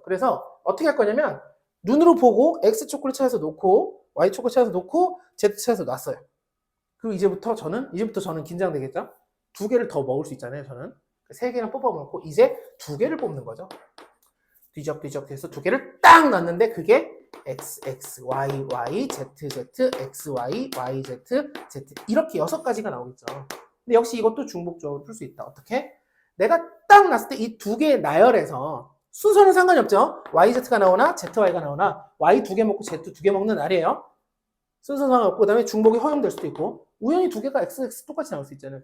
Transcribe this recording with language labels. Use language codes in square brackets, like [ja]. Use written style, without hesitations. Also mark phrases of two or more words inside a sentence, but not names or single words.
[ko] 그래서 어떻게 할 거냐면 눈으로 보고 X 초콜릿 찾아서 놓고 Y 초콜릿 찾아서 놓고 Z 찾아서 놨어요. 그리고 이제부터 저는 긴장되겠죠? 2개를 더 먹을 수 있잖아요. 저는 3개는 뽑아 먹고 이제 2개를 뽑는 거죠. 뒤적뒤적 해서 2개를 딱 놨는데 그게 X, X, Y, Y, Z, Z, X, Y, Y, Z, Z 이렇게 6가지가 나오겠죠. 근데 역시 이것도 중복적으로 풀 수 있다. 어떻게? 내가 딱 놨을 때 이 2개의 나열에서 순서는 상관이 없죠. YZ가 나오나 ZY가 나오나 Y 2개 먹고 Z 2개 먹는 날이에요. 순서 상관없고 그다음에 중복이 허용될 수도 있고 우연히 두 개가 XX 똑같이 나올 수 있잖아요.